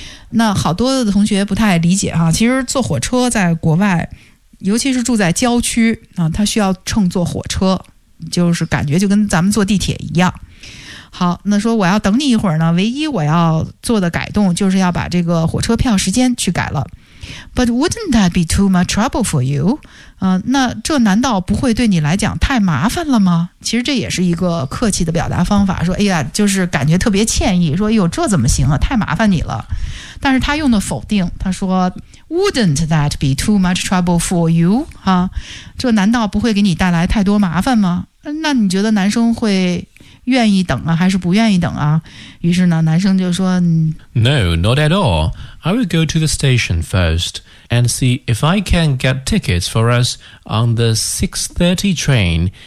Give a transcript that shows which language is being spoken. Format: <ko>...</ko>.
<zh>那好多的同学不太理解哈，其实坐火车在国外，尤其是住在郊区啊，它需要乘坐火车，就是感觉就跟咱们坐地铁一样。好，那说我要等你一会儿呢，唯一我要做的改动就是要把这个火车票时间去改了。</zh> <en>But wouldn't that be too much trouble for you?</en> <zh>那这难道不会对你来讲太麻烦了吗？其实这也是一个客气的表达方法，说哎呀就是感觉特别歉意，说哎呦这怎么行啊，太麻烦你了。但是他用的否定，他说</zh> <en>Wouldn't that be too much trouble for you?、</en> <zh>这难道不会给你带来太多麻烦吗？那你觉得男生会愿意等啊还是不愿意等啊？于是呢男生就说</zh> <en>No, not at all. I will go to the station firstAnd see if I can get tickets for us on the 6:30 train.</en>